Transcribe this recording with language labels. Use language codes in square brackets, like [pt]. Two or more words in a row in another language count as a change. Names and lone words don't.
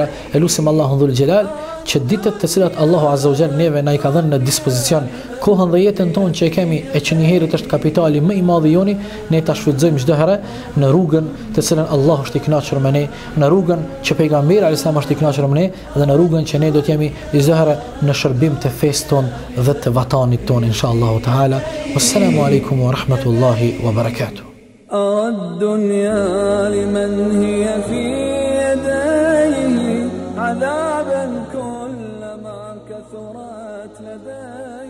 [sq] E lutim Allahun [ar] ذو الجلال [sq] që ditët të cilat Allahu [ar] عز وجل [sq] neve na i ka dhënë në dispozicion, kohën dhe jetën tonë që e kemi e që një herët është kapitali më i madh i joni, ne ta shfrytëzojmë çdo herë në rrugën të cilën Allahu është i kënaqur me ne, në rrugën që pejgamberi [ar] عليه السلام [sq] është i kënaqur me ne dhe në rrugën që ne do të jemi çdo herë në shërbim të fesë tonë dhe të vatanit tonë [ar] إن شاء الله تعالى. والسلام عليكم ورحمة الله وبركاته. الدنيا لمن هي في يديه عذابا كلما كثرت لديه